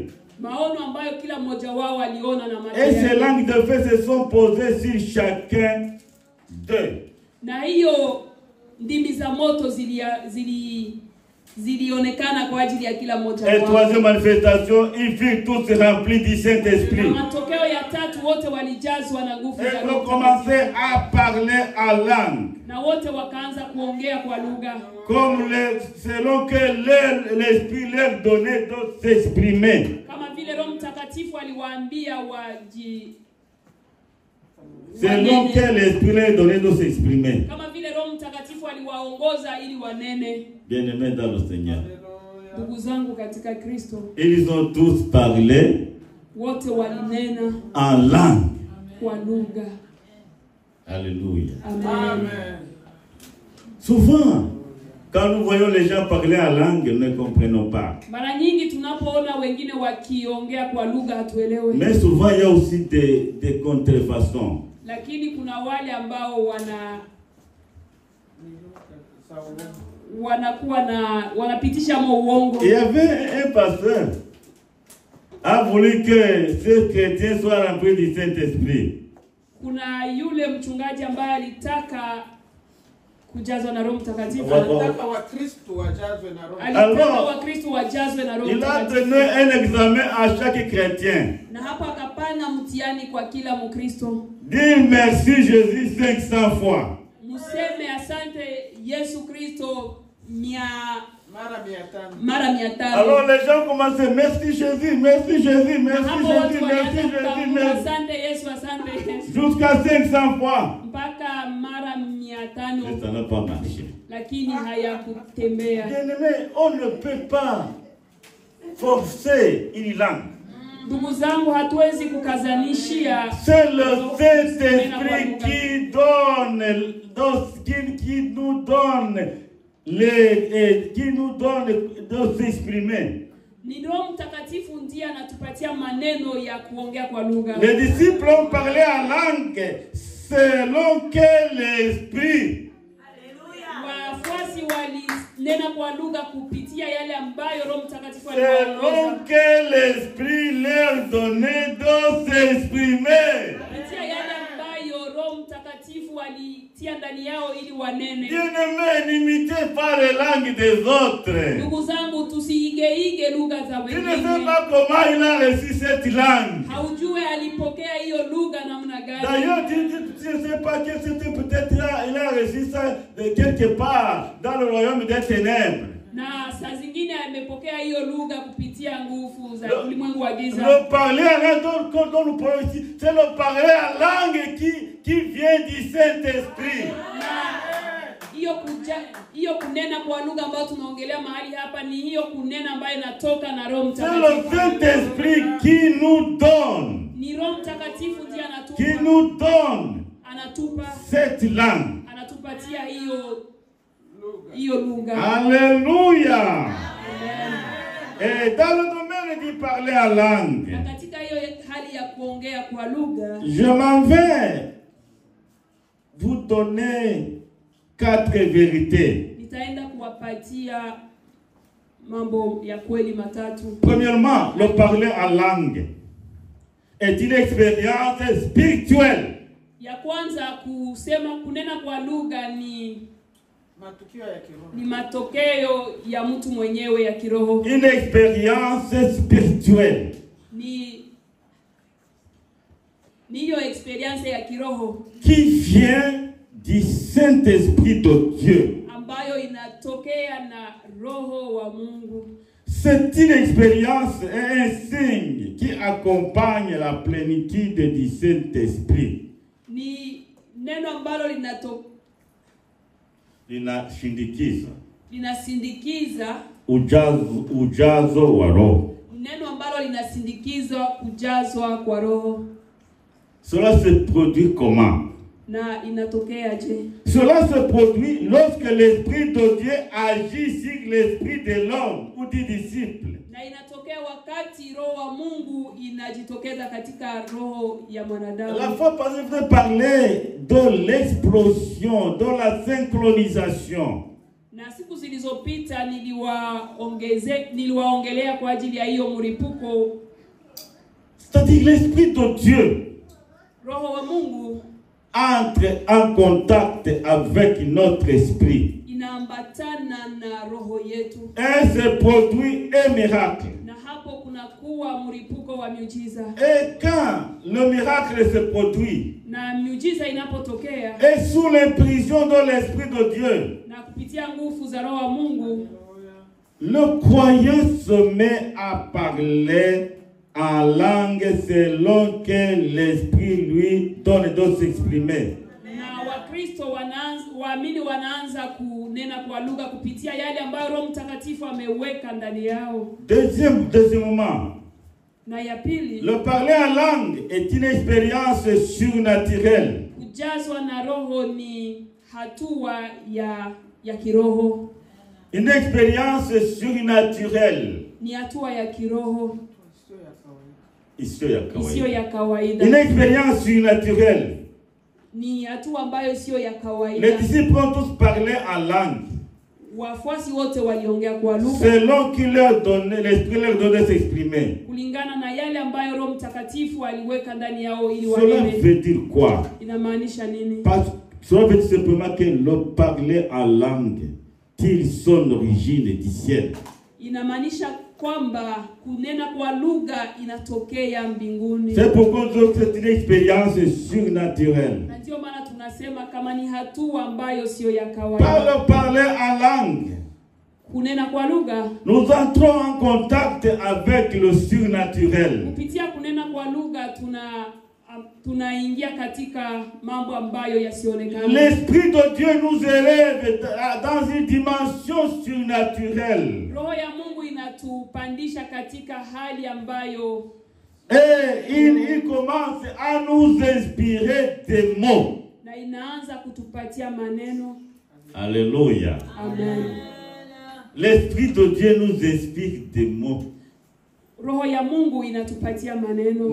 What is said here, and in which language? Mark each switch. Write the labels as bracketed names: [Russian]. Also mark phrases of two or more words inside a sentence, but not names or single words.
[Swahili] Maono ambayo kila mmoja wao aliona na macho [French] Et ces [Swahili] yake. [French] langues de feu se sont posées sur chacun d'eux. [Swahili] Na hiyo ndimi za moto zilionekana kwa ajili ya kila mmoja [French] Et [Swahili] wao. [French] troisième manifestation, ils furent tous remplis du [Swahili] Na [French] Saint-Esprit. [Swahili] matokeo ya 3 wote walijazwa na nguvu [French] Et [Swahili] za [French] ils [Swahili] Roho [French] ont commencé [Swahili] Mtakatifu. [French] à parler en langue. [Swahili] Na wote wakaanza kuongea kwa lugha. [French] Selon que l'Esprit leur donnait de s'exprimer. [Swahili] Kama vile Roho Mtakatifu aliwaambia [French] Selon que l'Esprit leur donnait de s'exprimer. [Swahili] kama vile Roho Mtakatifu aliwaongoza ili wanene. [French] Bien-aimés dans le Seigneur. [Swahili] Ndugu zangu katika Kristo, [French] Ils ont tous parlé [Swahili] wote walinena [French] en langue. [Swahili] kwa lugha. [French] Alléluia. [Swahili] Amen. [French] Souvent, quand nous voyons les gens parler en langue, nous ne comprenons pas. [Swahili] Mara nyingi tunapoona wengine wakiongea kwa lugha hatuelewi. [French] Mais souvent, il y a aussi des contrefaçons. [Swahili] Lakini kuna wale ambao wanapitisha uongo. [French] Il y avait un pasteur qui a voulu que ces chrétiens soient remplis du Saint-Esprit. [Swahili] Kuna yule mchungaji ambaye alitaka kujazwa na Roho Mtakatifu. Alitaka Wakristo wajazwe na Roho. Alitaka Wakristo wajazwe na Roho [French] Il a [Swahili] Mtakatifu. [French] donné un examen à chaque chrétien. [Swahili] Na hapa akapana mtihani kwa kila Mkristo. [French] Dis merci Jésus 500 fois. [Swahili] Museme asante Yesu Kristo mara 500. [French] Alors les gens commençaient merci Jésus, merci Jésus, merci Jésus, merci Jésus, merci. [Swahili] Asante Yesu, asante Yesu. [French] Jusqu'à 500 fois. [Swahili] Mpaka mara 500. [French] Mais ça n'a pas marché. [Swahili] Lakini hayakutembea. [French] Bien-aimé, on ne peut pas forcer une langue. [Swahili] Ndugu zangu, hatuwezi kukazanishia. [French] C'est le Saint-Esprit qui nous donne de s'exprimer. [Swahili] Ni Roho Mtakatifu ndiye anatupatia maneno ya kuongea kwa lugha. [French] Les disciples ont parlé en langue selon que l'Esprit. [Swahili] Wafuasi walinena kwa lugha kupitia yale ambayo Roho Mtakatifu [French] Selon [Swahili] aliwaongoza. [French] que l'Esprit leur donnait de s'exprimer. [Swahili] Kupitia yale ambayo Roho Mtakatifu alitia ndani yao ili wanene. [French] Bien-aimés, n'imitez pas les langues des autres. [Swahili] Ndugu zangu, tusiigeige lugha za [French] Tu ne sais [Swahili] wengine. [French] pas comment il a reçu cette langue. [Swahili] Haujue alipokea hiyo lugha namna gani. [French] D'ailleurs, tu ne sais pas que c'était peut-être là, il a reçu ça de quelque part dans le royaume des ténèbres. [Swahili] Na saa zingine amepokea hiyo lugha kupitia nguvu za ulimwengu wa giza. [French] Le parler en langue dont nous parlons ici, c'est le parler en langue qui vient du Saint-Esprit. [Swahili] Hiyo kunena kwa lugha ambayo tunaongelea mahali hapa ni hiyo kunena ambayo inatoka na Roho [French] C'est le [Swahili] Mtakatifu. [French] Saint-Esprit qui nous donne, [Swahili] Ni Roho Mtakatifu ndiye [French] qui nous donne [Swahili] anatupa [French] cette langue. [Swahili] anatupatia hiyo lugha. [French] Alléluia. [Swahili] Amen. [French] Et dans le domaine du parler en langue, [Swahili] Na katika hiyo hali ya kuongea kwa lugha, [French] je m'en vais vous donner 4 vérités. [Swahili] nitaenda kuwapatia mambo ya kweli matatu. [French] Premièrement, le parler en langue est une expérience spirituelle. [Swahili] Ya kwanza, kunena kwa lugha ni matokeo ya mtu mwenyewe ya kiroho. [French] Une expérience spirituelle. [Swahili] Ni hiyo experience ya kiroho [French] Qui vient du Saint-Esprit de Dieu. [Swahili] ambayo inatoka kutokea na roho wa Mungu. [French] C'est une expérience et un signe qui accompagne la plénitude du Saint-Esprit. [Swahili] Ni neno ambalo linasindikiza ujazo wa roho. Neno ambalo linasindikiza kujazwa kwa roho. [French] Cela se produit comment? [Swahili] Na inatokea je? [French] Cela se produit lorsque l'Esprit de Dieu agit sur l'esprit de l'homme ou du disciple. [Swahili] Na inatokea wakati roho wa Mungu inajitokeza katika roho ya mwanadamu. [French] La fois passée, je vous parlais de l'explosion, de la synchronisation. [Swahili] Na siku zilizopita niliwaongelea kwa ajili ya hiyo mlipuko. [French] C'est-à-dire l'Esprit de Dieu [Swahili] Roho wa Mungu [French] entre en contact avec notre esprit. [Swahili] Inaambatana na roho yetu. [French] Et se produit un miracle. [Swahili] Na hapo kunakuwa mlipuko wa miujiza. [French] Et quand le miracle se produit, [Swahili] na miujiza inapotokea, [French] et sous l'impulsion de l'Esprit de Dieu, [Swahili] na kupitia nguvu za roho wa Mungu, [French] le croyant se met à parler en langue selon que l'Esprit lui donne de s'exprimer. [Swahili] Na Wakristo waamini wanaanza kunena kwa lugha kupitia yale ambayo Roho Mtakatifu ameweka ndani yao. [French] Deuxièmement, [Swahili] na ya pili, [French] le parler en langue est une expérience surnaturelle. [Swahili] Kujazwa na roho ni hatua ya kiroho. [French] Une expérience surnaturelle. [Swahili] Ni hatua ya kiroho. Isiyo ya kawaida. [French] Une expérience surnaturelle. [Swahili] Ni hatua ambayo sio ya kawaida. [French] Les disciples ont tous parlé en langue. [Swahili] Wafuasi wote waliongea kwa lugha. [French] Selon qu'il leur donnait, l'Esprit leur donnait s'exprimer. [Swahili] Kulingana na yale ambayo Roho Mtakatifu aliweka ndani yao ili wanene. [French] Cela veut dire quoi? [Swahili] Inamaanisha nini? [French] Cela veut dire simplement que le parler en langue tire son origine du ciel. [Swahili] Inamaanisha kwamba kunena kwa lugha inatokea mbinguni. [French] C'est pourquoi c'est une expérience surnaturelle. [Swahili] Na ndio maana tunasema kama ni hatua ambayo sio ya kawaida. [French] Par le parler en langue, [Swahili] kunena kwa lugha, [French] nous entrons en contact avec le surnaturel. [Swahili] Kupitia kunena kwa lugha tunaingia katika mambo ambayo yasionekana. [French] L'Esprit de Dieu nous élève dans une dimension surnaturelle. [Swahili] Roho ya Mungu inatupandisha katika hali ambayo [French] il commence à nous inspirer des mots. [Swahili] Na inaanza kutupatia maneno. [French] Alléluia. [Swahili] Amen. [French] L'Esprit de Dieu nous inspire des mots. [Swahili] Roho ya Mungu inatupatia maneno.